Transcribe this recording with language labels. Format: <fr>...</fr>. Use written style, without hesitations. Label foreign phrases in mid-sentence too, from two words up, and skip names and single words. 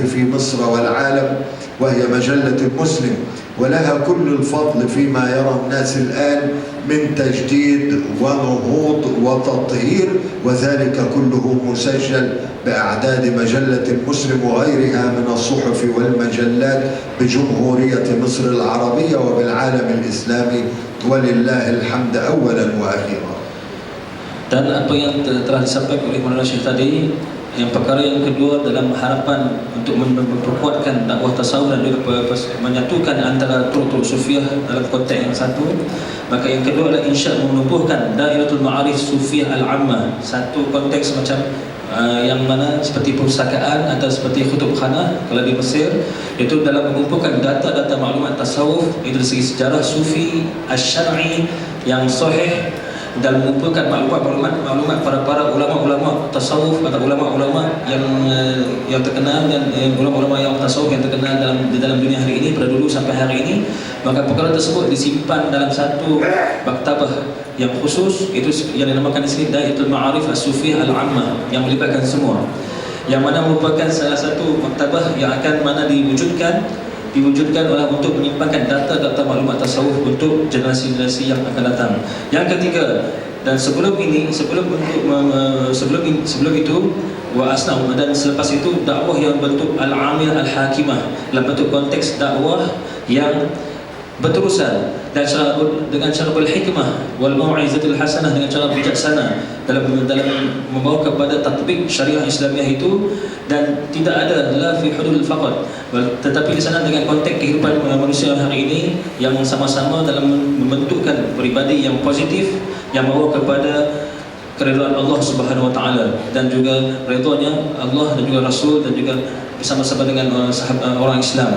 <ar>في مصر والعالم، وهي مجلة مسلم، ولها كل الفضل فيما يرى الناس الآن من تجديد ونهوض وتطهير، وذلك كله مسجل بأعداد مجلة مسلم وغيرها من الصحف والمجلات بجمهورية مصر العربية وبالعالم الإسلامي، ولله الحمد أولا وأخيرا.</ar> <ms>Dan apa yang telah disampaikan oleh Maulana Syekh tadi, yang perkara yang kedua dalam harapan untuk memperkuatkan dakwah tasawuf dan juga menyatukan antara turut-turut sufiah dalam konteks yang satu, maka yang kedua adalah insya menubuhkan Dairatul Ma'arif Sufiah Al-Ammah, satu konteks macam yang mana seperti perpustakaan atau seperti khutubkhanah kalau di Mesir, itu dalam mengumpulkan data-data maklumat tasawuf itu dari segi sejarah sufi asy-syar'i yang sahih, dan mengumpulkan maklumat para ulama-ulama tasawuf atau ulama-ulama yang terkenal dan ulama-ulama yang tasawuf yang terkenal di dalam dunia hari ini pada dulu sampai hari ini. Maka perkara tersebut disimpan dalam satu maktabah yang khusus, itu yang dinamakan di sini Dairatul Ma'arif As-Sufiyah Al-Ammah, yang melibatkan semua, yang mana merupakan salah satu maktabah yang akan mana diwujudkan oleh untuk menyimpankan data-data maklumat tasawuf untuk generasi-generasi yang akan datang. Yang ketiga, dan sebelum itu wa asna, dan selepas itu dakwah yang bentuk</ms> <ar>العامل الحكيمة,</ar> <ms>dalam bentuk konteks dakwah yang berterusan dan dengan cara berhikmah</ms> <ar>والموعظة الحسنة,</ar> <ms>dengan cara bijaksana dalam membawa kepada tatbik syariah Islamiah itu, dan tidak ada</ms> <ar>لا في الحدود فقط,</ar> <ms>tetapi di sana dengan konteks kehidupan manusia hari ini yang sama-sama dalam membentukkan peribadi yang positif yang membawa kepada keridhaan Allah</ms> <ar>سبحانه وتعالى</ar> <ms>dan juga ridhonya Allah dan juga Rasul dan juga bersama-sama dengan orang Islam.</ms>